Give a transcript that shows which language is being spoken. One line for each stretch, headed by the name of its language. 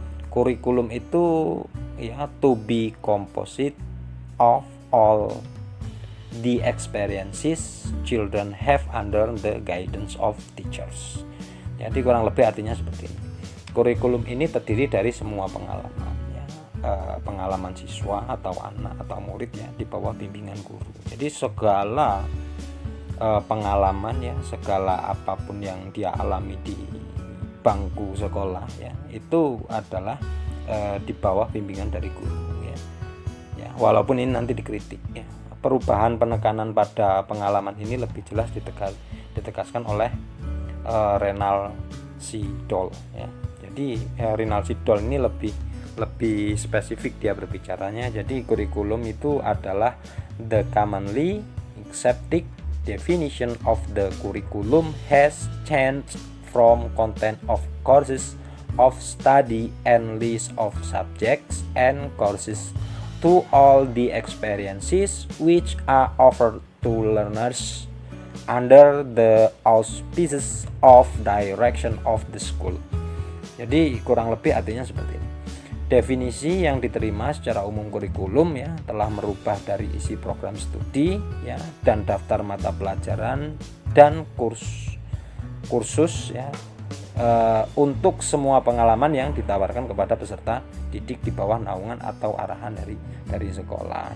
Indonesian: Kurikulum itu ya
English: to be composite of all the experiences children have under the guidance of teachers.
Indonesian: Jadi kurang lebih artinya seperti ini. Kurikulum ini terdiri dari semua pengalaman ya, pengalaman siswa atau anak atau murid ya di bawah bimbingan guru. Jadi segala pengalaman ya, segala apapun yang dia alami di bangku sekolah ya, itu adalah di bawah bimbingan dari guru ya. Ya, walaupun ini nanti dikritik ya. Perubahan penekanan pada pengalaman ini lebih jelas ditegaskan oleh Renald C. Doll ya. Jadi Renald C. Doll ini lebih spesifik dia berbicaranya. Jadi kurikulum itu adalah
English: the commonly accepted definition of the curriculum has changed from content of courses of study and list of subjects and courses to all the experiences which are offered to learners under the auspices of direction of the school.
Indonesian: Jadi kurang lebih artinya seperti ini. Definisi yang diterima secara umum kurikulum ya telah merubah dari isi program studi ya dan daftar mata pelajaran dan kursus ya untuk semua pengalaman yang ditawarkan kepada peserta didik di bawah naungan atau arahan dari sekolah.